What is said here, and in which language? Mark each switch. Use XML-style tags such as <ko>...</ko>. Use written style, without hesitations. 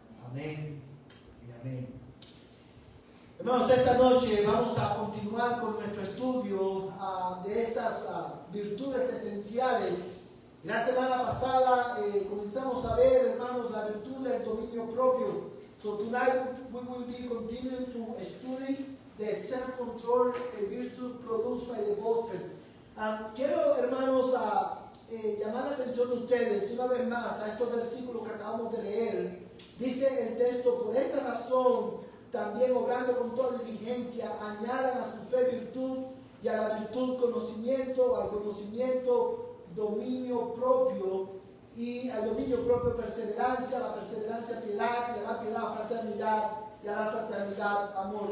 <es>Amén y amén. Hermanos, esta noche vamos a continuar con nuestro estudio de estas virtudes esenciales. La semana pasada comenzamos a ver, hermanos, la virtud del dominio propio.</es> <en>So tonight we will be continuing to study the self-control, a virtue produced by the gospel.</en> <es>Quiero, hermanos, llamar la atención de ustedes una vez más a estos versículos que acabamos de leer. Dice el texto: por esta razón, también obrando con toda diligencia, añadan a su fe virtud, y a la virtud conocimiento, al conocimiento dominio propio, y al dominio propio perseverancia, a la perseverancia piedad, y a la piedad fraternidad, y a la fraternidad amor.</es>